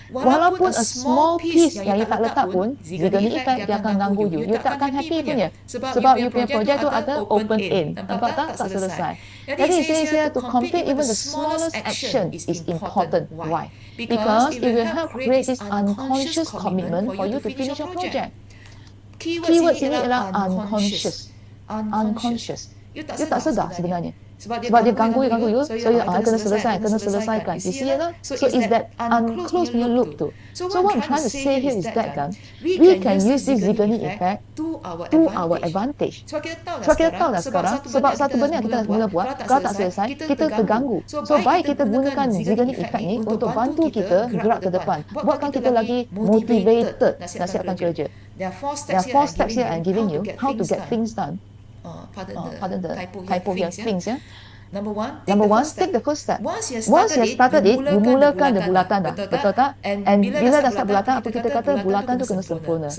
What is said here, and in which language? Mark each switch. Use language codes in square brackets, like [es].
[ms] Walaupun a small piece yang you tak letak pun, Zeigarnik effect dia akan ganggu you. You tak akan happy punya. Sebab you punya project tu ada open end. Nampak tak? Tak selesai. [en] Jadi it says here to complete even the smallest action is important. Why? Because it will help create this unconscious commitment for you to finish your project. [ms] Keywords ini ialah unconscious. Unconscious. You tak sedar sebenarnya. Sebab dia ganggu you. [en] So you [ms] kena selesaikan. [en] You see it? So it's that unclosed punya loop tu. So what I'm trying to say here is that kan, we can use this Zeigarnik effect to our advantage. [ms] Sebab kita tahu dah sekarang, sebab satu benda yang kita mula buat, kalau tak selesai, kita terganggu. So baik kita gunakan Zeigarnik effect ni untuk bantu kita gerak ke depan. Buatkan kita lagi motivated nak siapkan kerja. [en] There are 4 steps here I'm giving you how to get things done. Pardon the typo here, things ya. Number one, take the first step. Once you started it, you mulakan the bulatan [ms] dah, betul tak? And bila dah start bulatan, apa kita kata bulatan tu kena sempurna.